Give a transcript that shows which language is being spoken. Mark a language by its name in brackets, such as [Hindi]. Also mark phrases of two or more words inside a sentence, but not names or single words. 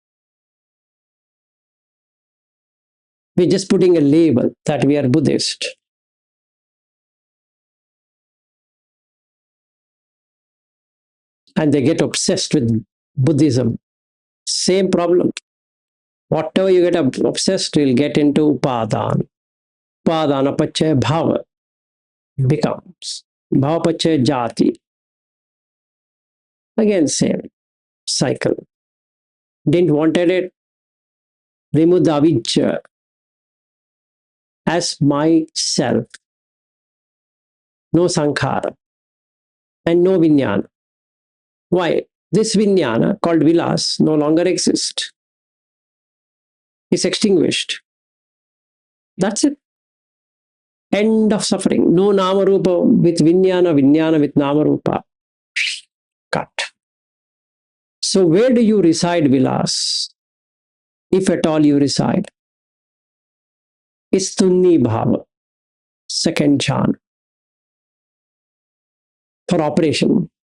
[English] We're just putting a label that we are Buddhist. And they get obsessed with Buddhism. Same problem. Whatever you get obsessed, you'll get into upadana. [Pali] Upadana pachaya bhava becomes. Bhava pachaya jati. [English] Again, same cycle. Didn't wanted it, remove the avijja as myself. No sankhara and no vijnana. Why? This vijnana called vilas no longer exists. It's extinguished. That's it. End of suffering. No [Pali] nama rupa [English] with vijnana, vijnana with [Pali] nama rupa. [English] Cut. So where do you reside, vilas? If at all you reside? It's [Pali] tunni bhava, [English] second jhana. For operation.